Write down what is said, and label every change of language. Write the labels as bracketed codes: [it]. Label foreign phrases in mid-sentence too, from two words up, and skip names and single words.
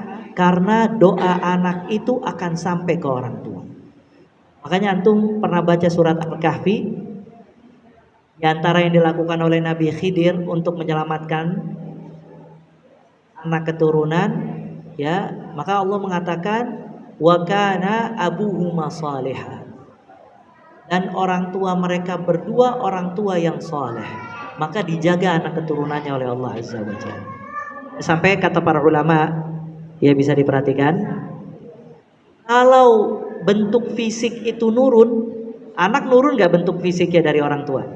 [id] Karena doa anak itu akan sampai ke orang tua. Makanya antum pernah baca surat Al-Kahfi, di antara yang dilakukan oleh Nabi Khidir untuk menyelamatkan anak keturunan, ya, maka Allah mengatakan [ar] وكان أبوهما صالحا. [id] Dan orang tua mereka berdua orang tua yang soleh, maka dijaga anak keturunannya oleh Allah [ar] عز وجل. [id] Sampai kata para ulama, ya bisa diperhatikan, kalau bentuk fisik itu nurun, anak nurun gak bentuk fisiknya dari orang tua?